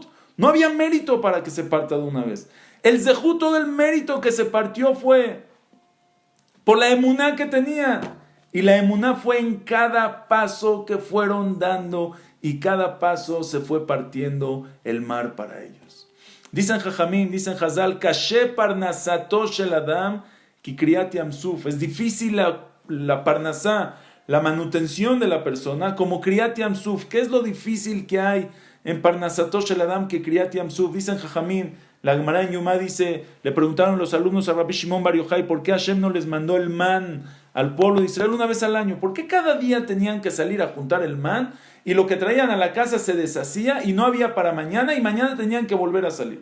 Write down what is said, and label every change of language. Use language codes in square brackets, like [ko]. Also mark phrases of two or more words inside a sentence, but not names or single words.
[es] No había mérito para que se parta de una vez. El zehut, todo el mérito que se partió fue por la emuná que tenía. Y la emuná fue en cada paso que fueron dando y cada paso se fue partiendo el mar para ellos. [he] Dicen Jajamim, dicen Hazal, קשה פרנסתו של אדם כקריעת ים סוף. [es] Es difícil la parnasá, la manutención de la persona, como [he] קריעת ים סוף. [es] ¿Qué es lo difícil que hay en [he] פרנסתו של אדם כקריעת ים סוף? [es] Dicen Jajamim, la Gemara en Yumá dice, le preguntaron los alumnos a Rabbi Shimon Bar Yochai, ¿por qué Hashem no les mandó el man al pueblo de Israel una vez al año? ¿Por qué cada día tenían que salir a juntar el man? Y lo que traían a la casa se deshacía y no había para mañana y mañana tenían que volver a salir.